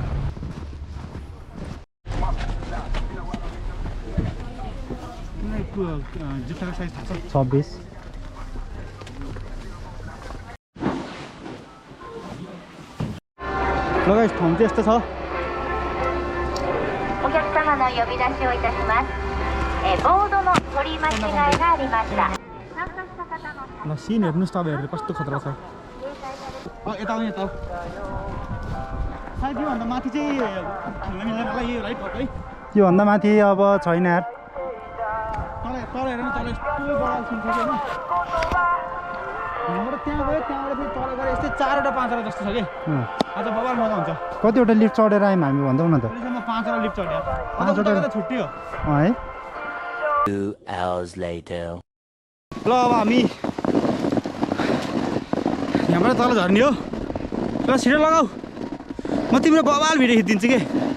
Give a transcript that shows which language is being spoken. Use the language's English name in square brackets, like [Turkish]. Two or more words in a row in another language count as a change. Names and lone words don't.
[Nepali] जुत्ताको साइज थाहा छ 26 ल गाइस ठाउँ चाहिँ यस्तो छ [Japanese] お客様の呼び出しをいたします。ボードの取り間違いがありました。参加した方の [Nepali] ल सिन हेर्नुस् तपाईँहरूले कस्तो खतरा छ यता आउनु यता सायद योभन्दा माथि चाहिँ खेल्न मिल्दैन होला यो है पक्कै योभन्दा माथि अब छैन यार तल हेर न तल यस्तो बडा सुन्छ हैन हाम्रो त्यहाँ गयो त्यहाँबाट फेरि तल गएर यस्तै 4 वटा 5 वटा जस्तो छ के आज बबाल मजा हुन्छ कतिवटा लिफ्ट चढेर आयौँ हामी भन्दैौ न त अहिलेसम्म 5 वटा लिफ्ट चढ्यो 5 वटा त छुट्टियो है [English] 2 hours later [Nepali] ल अब हामी यहाँबाट तल झर्ने हो ल छिटो लगाऊ म तिम्रो बबाल भिडियो खिचिदिन्छु के